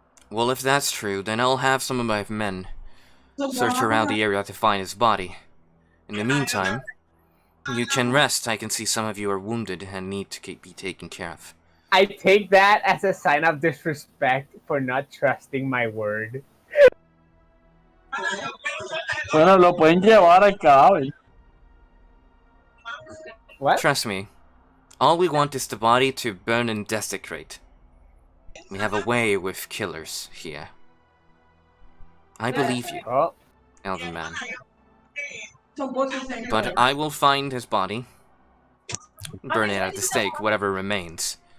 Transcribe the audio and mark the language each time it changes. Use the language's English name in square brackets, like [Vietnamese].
[English] Well, if that's true, then I'll have some of my men search around the area to find his body. In the meantime, you can rest. I can see some of you are wounded and need to be taken care of. I take that as a sign of disrespect for not trusting my word. [Spanish] Bueno, lo pueden llevar al cadáver. [English] What? Trust me, all we want is the body to burn and desecrate. We have a way with killers here. I believe you, Oh, Elven Man. But I will find his body, burn it at the stake, whatever remains.